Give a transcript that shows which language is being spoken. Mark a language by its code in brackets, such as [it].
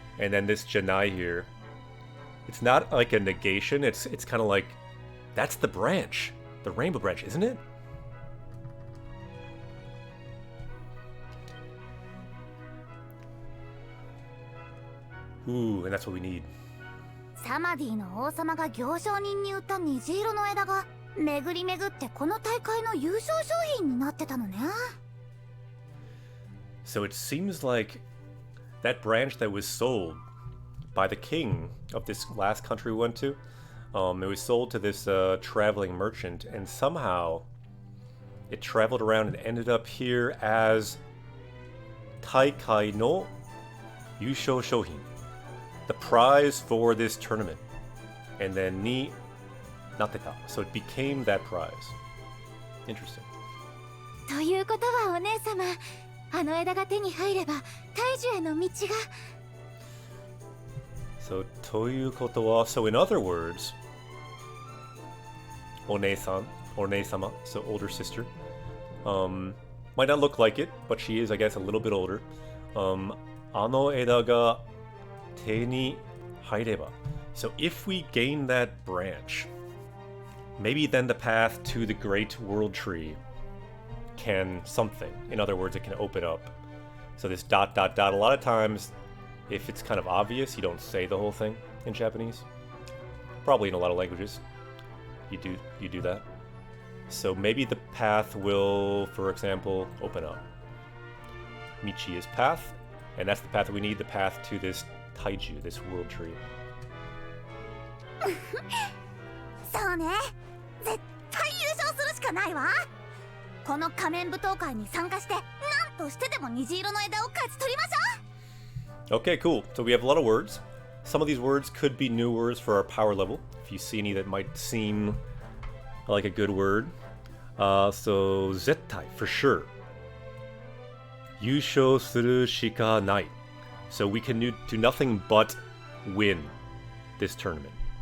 [en] And then this Janai here. It's not like a negation, it's kind of like, that's the branch. The rainbow branch, isn't it? Ooh, and that's what we need. [ja] サマディの王様が行商人に売った虹色の枝が巡り巡ってこの大会の優勝商品になってたのね。 [en] So it seems like that branch that was sold by the king of this last country we went to, it was sold to this traveling merchant, and somehow it traveled around and ended up here as [ja] Taikai no Yusho Shohin, [en] the prize for this tournament. And then [ja] ni natteta, [en] so it became that prize. Interesting. [ja] ということはお姉様、あの枝が手に入れば大樹への道が。 [en] So [ja] ということは, [en] so in other words, [ja] お姉さん, [en] or [ja] 姉様, [en] so older sister, might not look like it, but she is, I guess, a little bit older. [ja] あの枝が手に入れば. [en] So if we gain that branch, maybe then the path to the great world tree can something. In other words, it can open up. So this ... a lot of times, if it's kind of obvious, you don't say the whole thing in Japanese. Probably in a lot of languages, you do that. So maybe the path will, for example, open up. Michi is path, and that's the path that we need, the path to this taiju, this world tree. [ja] そうね、絶対優勝するしかないわ。この仮面舞踏会に参加して、なんとしてでも虹色の枝を勝ち取りましょう。 [en] Okay, cool. So we have a lot of words. Some of these words could be new words for our power level. If you see any that might seem like a good word. [ja] So zettai, [en] for sure. [ja] Yusho suru shika nai. [en] So we can do nothing but win this tournament.